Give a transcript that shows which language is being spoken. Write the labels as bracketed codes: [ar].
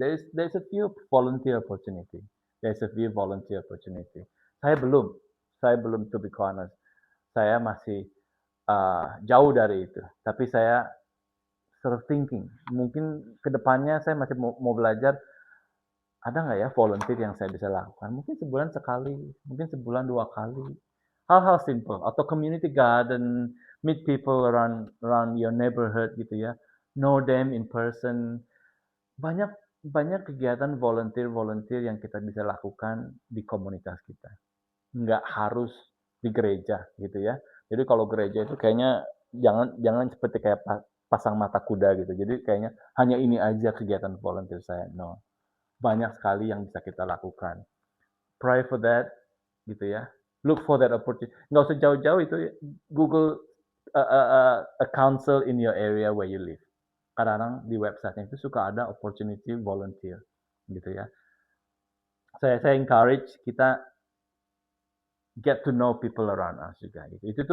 [en] There's a few volunteer opportunity. There's a few volunteer opportunity. [id] Saya belum [en] to be honest. [id] Saya masih jauh dari itu. Tapi saya [en] sort of thinking, [id] mungkin kedepannya saya masih mau belajar, ada nggak ya volunteer yang saya bisa lakukan? Mungkin sebulan sekali, mungkin sebulan 2 kali. Hal-hal simple atau [en] community garden, meet people around your neighborhood [id] gitu ya, [en] know them in person. [id] Banyak banyak kegiatan volunteer yang kita bisa lakukan di komunitas kita. Nggak harus di gereja gitu ya. Jadi kalau gereja itu kayaknya jangan seperti kayak pasang mata kuda gitu. Jadi kayaknya hanya ini aja kegiatan volunteer saya. [en] No. [id] Banyak sekali yang bisa kita lakukan. [en] Pray for that [id] gitu ya. [en] Look for that opportunity. [id] Nggak usah jauh-jauh itu Google [en] a council in your area where you live. [id] Kadang-kadang di website itu suka ada opportunity volunteer. gitu ya. Saya encourage kita [en] get to know people around us [id] juga gitu.